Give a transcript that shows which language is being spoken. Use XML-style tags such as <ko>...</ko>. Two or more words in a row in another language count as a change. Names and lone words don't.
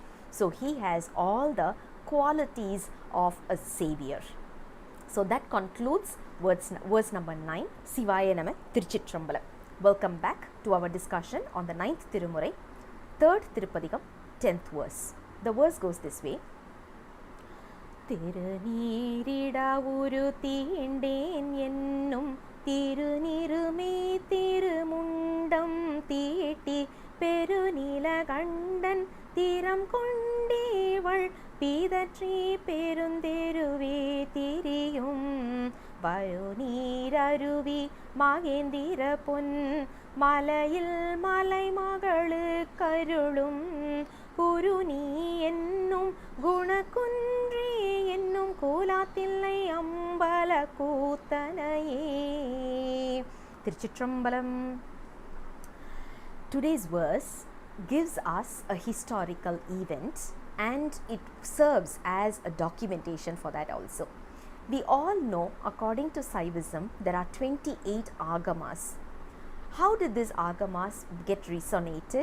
<en>So he has all the qualities of a savior. So that concludes verse number 9.</en> <ta>சிவாய நம திருச்சிற்றம்பலம்.</ta> <en>Welcome back to our discussion on the 9th Thirumurai, 3rd Thirupadigam, 10th verse. The verse goes this way.</en> <ta>திருநீறிட உருத் தீண்டேன் என்னும் திருநீறுமே திருமுண்டம் தீட்டி பெருநீலகண்டன் திறம் கொண்டேவல் பீதற்றி பெருந்தெருவே திரியும் வருநீரருவி மகேந்திர பொன் மலையில் மலைமகளு கருளும் குருநீ என்னும் குணகுன்றே என்னும் கோலாத்தில்லை அம்பல கூத்தனையே. திருச்சிற்றம்பலம்.</ta> <en>Today's verse gives us a historical event, and it serves as a documentation for that also. We all know, according to Saivism, there are 28 agamas. How did these agamas get resonated?</en>